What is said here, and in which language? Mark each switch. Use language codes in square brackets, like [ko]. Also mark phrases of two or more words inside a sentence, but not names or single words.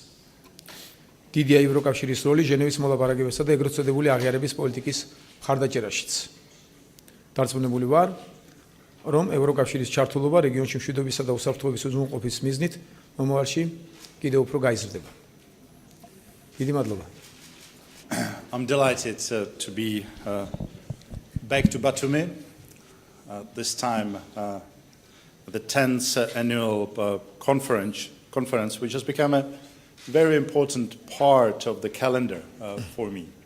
[ka] დიდია ევროკავშირის როლი ჟენევის მოლაპარაკებებსა და ეგრეთ წოდებული აღიარების პოლიტიკის მხარდაჭერაშიც. დარწმუნებული ვარ, რომ ევროკავშირის ჩართულობა რეგიონში მშვიდობისა და უსაფრთხოების უზრუნველყოფის მიზნით მომავალში კიდევ უფრო გაიზრდება. დიდი მადლობა. [en] I'm delighted to be back to Batumi, this time the 10th annual conference, which has become a very important part of the calendar for me.